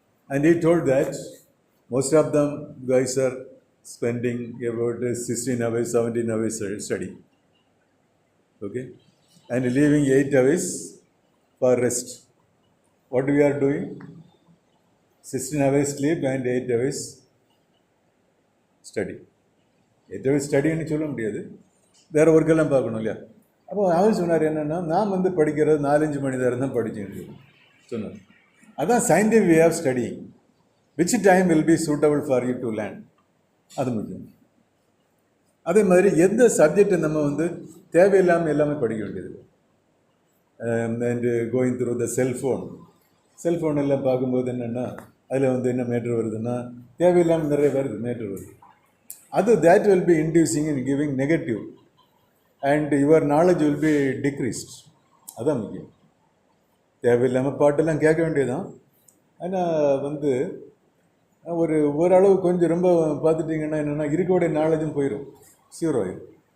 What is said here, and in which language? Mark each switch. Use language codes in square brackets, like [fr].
[en] And he told that most of them guys are spending about 16 hours, 17 hours study. Okay. And leaving 8 hours for rest. What we are doing? 16 hours sleep and 8 hours study. [ta] 8 hours study ன்னு சொல்ல முடியாது, வேறு ஒர்க்கெல்லாம் பார்க்கணும் இல்லையா. அப்போ அவர் சொன்னார் என்னென்னா, நான் வந்து படிக்கிறது 4-5 மணி நேரம் தான் படிச்சுட்டு சொன்னார். அதான் [en] Scientific way of study. Which time will be suitable for you to learn, [ta] அது முக்கியம். அதே மாதிரி எந்த சப்ஜெக்டை நம்ம வந்து தேவையில்லாமல் எல்லாமே படிக்க வேண்டியது. [en] and going through the cellphone [ta] எல்லாம் பார்க்கும்போது என்னென்னா, அதில் வந்து என்ன மேட்ரு வருதுன்னா, தேவையில்லாமல் நிறைய வருது மேட்ரு வருது. அது [en] That will be inducing in giving negative. and your knowledge will be decreased. [ta] அதான் முக்கியம். தேவையில்லாமல் பாட்டெல்லாம் கேட்க வேண்டியதுதான். ஆனால் வந்து ஓரளவு கொஞ்சம் ரொம்ப பார்த்துட்டிங்கன்னா என்னென்னா இருக்கக்கூடிய நாலேஜும் போயிடும், சியூர் ஆயிடும்.